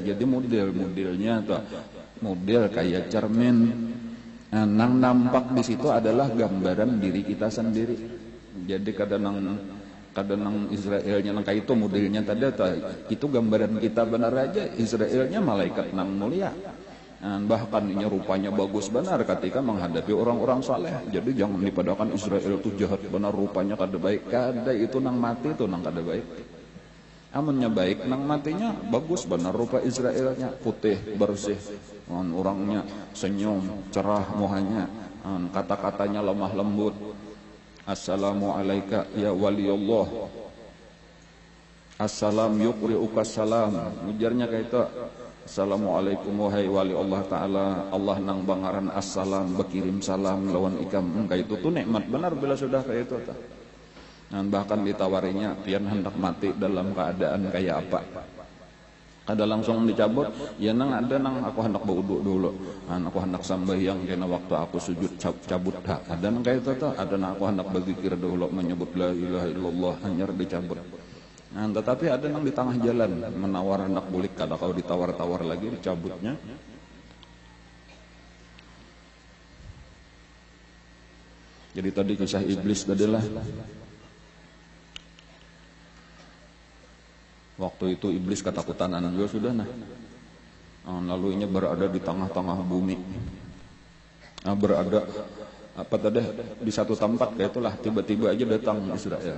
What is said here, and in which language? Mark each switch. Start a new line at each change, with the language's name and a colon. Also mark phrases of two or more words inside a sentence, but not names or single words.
Banjar: Jadi model-modelnya atau model kayak cermin, nang nampak di situ adalah gambaran diri kita sendiri. Jadi kadang Israelnya nang kayak itu modelnya tadi itu gambaran kita benar aja. Israelnya malaikat nang mulia. Bahkan ini rupanya bagus benar ketika menghadapi orang-orang saleh. Jadi jangan dipadakan Israel itu jahat benar, rupanya kada baik. Kada, itu nang mati itu nang kada baik. Amunnya baik nang matinya bagus benar rupa Israelnya, putih bersih, orangnya senyum cerah muhanya, kata-katanya lemah lembut.
Arabic: السلام عليك يا ولي الله، السلام يقرئك السلام.
Banjar: Ujarnya kayak itu, assalamualaikum wahai wali Allah Ta'ala, Allah nang bangaran assalam, berkirim salam lawan ikam. Kayak itu tuh nikmat benar bila sudah kayak itu. Dan bahkan ditawarinya pian hendak mati dalam keadaan kayak apa, kada langsung dicabut, ya nang ada nang aku hendak berwudu dulu, aku hendak sambayang kena waktu aku sujud cabut hak, ada nang kayak itu tuh, ada nang aku hendak berzikir dulu menyebut
Arabic: لا إله إلا الله,
Banjar: hanyar dicabut. Tetapi ada nang di tengah jalan menawar hendak bulik, kada kau ditawar-tawar lagi dicabutnya. Jadi tadi kisah iblis adalah waktu itu iblis ketakutan juga sudah lalu ini berada di tengah-tengah bumi, berada apa tadi di satu tempat kayak itulah, tiba-tiba aja datang Israel.